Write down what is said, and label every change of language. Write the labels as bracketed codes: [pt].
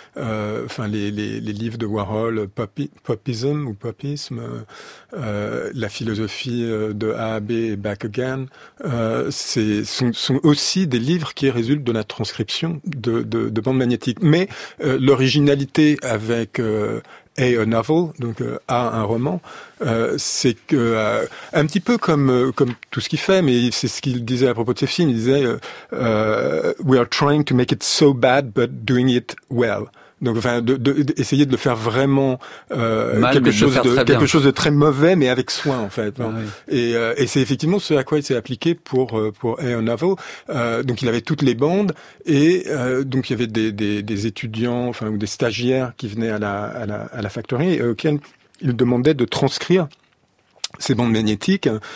[fr] Enfin, les livres de Warhol, Popisme, la philosophie de A à B et Back Again, sont aussi des livres qui résultent de la transcription de bandes magnétiques. Mais l'originalité avec A novel, donc A un roman, c'est que un petit peu comme tout ce qu'il fait, mais c'est ce qu'il disait à propos de ses films. Il disait [en] "We are trying to make it so bad, but doing it well." [fr] Donc, enfin, d'essayer de le faire vraiment quelque chose de très mauvais, mais avec soin, en fait. Ah, oui. Et c'est effectivement ce à quoi il s'est appliqué pour A novel. Donc, il avait toutes les bandes, et donc il y avait des étudiants, enfin, ou des stagiaires qui venaient à la factory, auxquels il demandait de transcrire ces bandes magnétiques.